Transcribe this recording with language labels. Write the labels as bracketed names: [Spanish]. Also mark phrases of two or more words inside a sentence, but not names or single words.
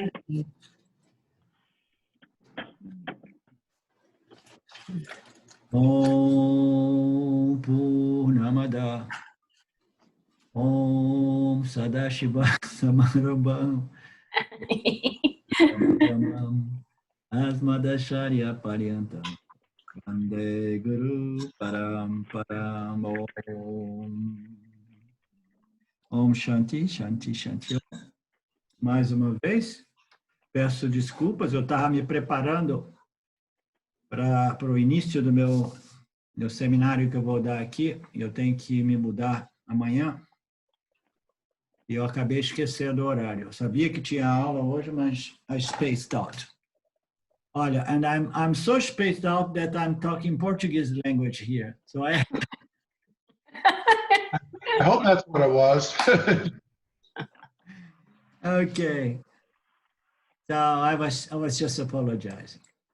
[Sanskrit] ॐ पूर्णमद ॐ सदाशिव समारम्भां अस्मदाचार्य पर्यन्तां वन्दे गुरु परम्पराम् ॐ शान्ति, शान्ति, शान्ति. [Portuguese] Mais uma vez, peço desculpas, eu estava me preparando para o início do meu seminário que eu vou dar aqui. Eu tenho que me mudar amanhã e eu acabei esquecendo o horário. Eu sabia que tinha aula hoje, mas [English] I spaced out. Olha, and I'm so spaced out that I'm talking Portuguese language here. So I hope that's what it was. Okay. So I was just apologizing.